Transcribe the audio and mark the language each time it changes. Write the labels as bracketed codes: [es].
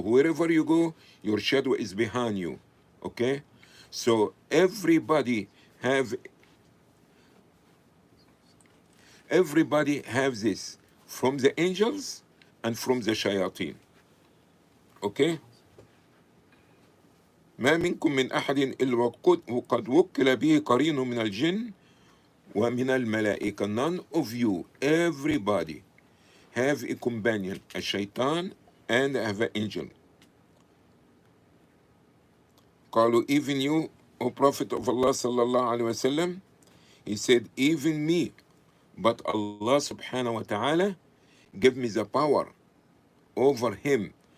[en] Wherever you go, your shadow is behind you. Okay? So everybody have Everybody has this from the angels and from the shayateen. Okay? [ar] ما منكم من أحد إلا وقد وكل به قرين من الجن ومن الملائكة. [en] None of you, everybody, have a companion, a shaitan, and have an angel. [ar] قالوا, [en] even you, O Prophet of Allah sallallahu alaihi wasallam. He said, even me. But Allah subhanahu wa ta'ala give me the power over him.